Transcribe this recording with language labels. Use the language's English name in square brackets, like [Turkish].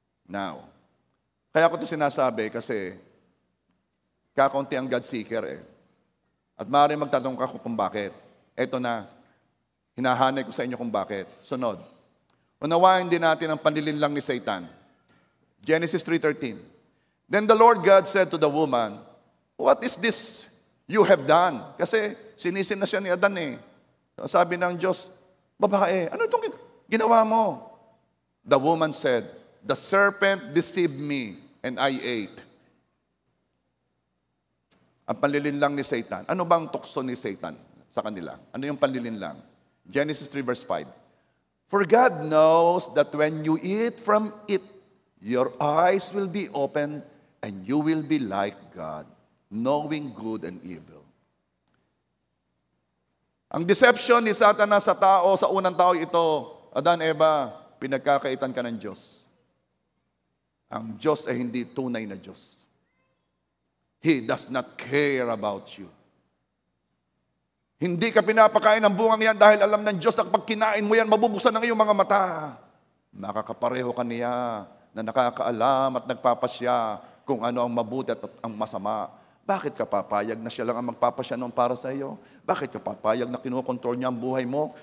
[Filipino] Now, kaya ko ito sinasabi kasi kakaunti ang God seeker At maaaring magtatanong ka kung bakit. Eto na, hinahanay ko sa inyo kung bakit. Sunod. Unawain din natin ang panlilinlang ni Satan. [English] Genesis 3:13. Then the Lord God said to the woman, "What is this you have done?" [Filipino] Kasi sinisin na siya ni Adan eh. Sabi ng Diyos, "Babae, ano itong ginawa mo?" [English] The woman said, "The serpent deceived me and I ate." [Filipino] Ang panlilinlang ni Satan. Ano bang tukso ni Satan sa kanila? Ano yung panlilinlang? [English] Genesis 3 verse 5. For God knows that when you eat from it, your eyes will be opened and you will be like God, knowing good and evil. [Filipino] Ang deception ni Satanas sa tao, sa unang tao ito, Adan, Eva, pinagkakaitan ka ng Diyos. Ang Diyos ay hindi tunay na Diyos. [English] He does not care about you. [Filipino] Hindi ka pinapakain ng bungang yan dahil alam ng Diyos na kapag kinain mo yan, mabubuksan ng iyong mga mata. Makakapareho ka niya na nakakaalam at nagpapasya kung ano ang mabuti at ang masama. Bakit ka papayag na siya lang ang magpapasya noon para sa iyo? Bakit ka papayag na kinukontrol niya ang buhay mo?